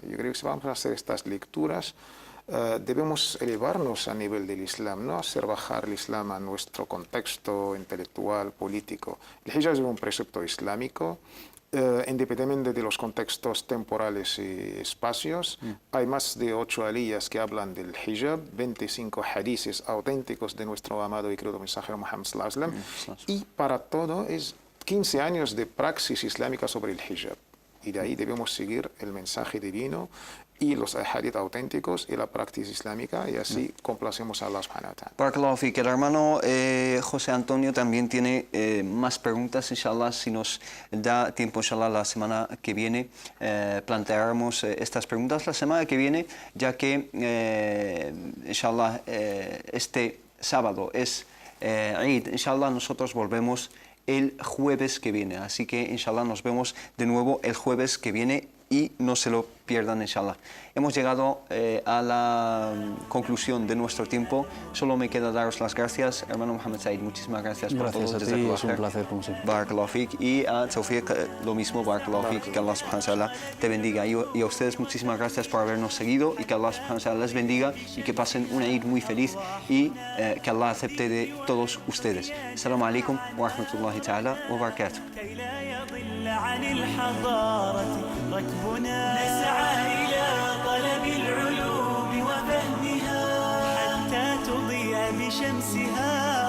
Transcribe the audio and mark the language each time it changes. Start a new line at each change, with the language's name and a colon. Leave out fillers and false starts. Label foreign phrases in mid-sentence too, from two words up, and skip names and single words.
Spanish: Yo creo que si vamos a hacer estas lecturas, debemos elevarnos a nivel del Islam, no hacer bajar el Islam a nuestro contexto intelectual, político. El hijab es un precepto islámico, independientemente de los contextos temporales y espacios. Hay más de 8 aliyas que hablan del hijab, 25 hadices auténticos de nuestro amado y querido mensajero Muhammad
Arabic: صلى الله عليه وسلم,
Spanish: y para todo es 15 años de praxis islámica sobre el hijab. Y de ahí debemos seguir el mensaje divino y los hadith auténticos y la práctica islámica, y así complacemos a Allah
Arabic: سبحانه وتعالى. بارك الله فيك.
Spanish: El hermano José Antonio también tiene más preguntas, inshallah, si nos da tiempo, inshallah, la semana que viene plantearemos estas preguntas la semana que viene, ya que, inshallah, este sábado es Eid, inshallah, nosotros volvemos el jueves que viene, así que inshallah nos vemos de nuevo el jueves que viene y no se lo pierdan, inshallah. Hemos llegado a la conclusión de nuestro tiempo. Solo me queda daros las gracias, hermano Mohamed Said. Muchísimas gracias por todo. Gracias a ti, es un placer como siempre.
Arabic: بارك الله فيك.
Spanish: Y a Tawfiq, lo mismo,
Arabic: بارك الله فيك.
Spanish: Que Allah
Arabic: سبحانه وتعالى
Spanish: te bendiga. Y a ustedes muchísimas gracias por habernos seguido y que Allah
Arabic: سبحانه وتعالى
Spanish: les bendiga y que pasen una Eid muy feliz y que Allah acepte de todos ustedes.
Arabic: السلام عليكم ورحمة الله تعالى وبركاته. عن الحضارة ركبنا نسعى إلى طلب العلوم وفهمها حتى تضيء بشمسها